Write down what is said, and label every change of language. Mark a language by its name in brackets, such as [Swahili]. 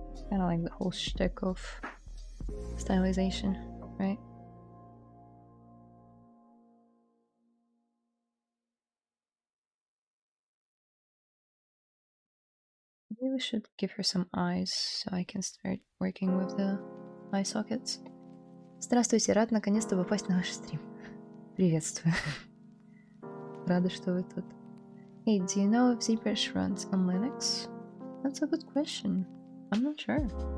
[English] Kind of like the whole shtick of stylization, right? Maybe we should give her some eyes so I can start working with the eye sockets. [Russian] Здравствуйте, рад наконец-то попасть на ваш стрим. Приветствую. Рада, что вы тут. [English] Hey, do you know if ZBrush runs on Linux? That's a good question. I'm not sure.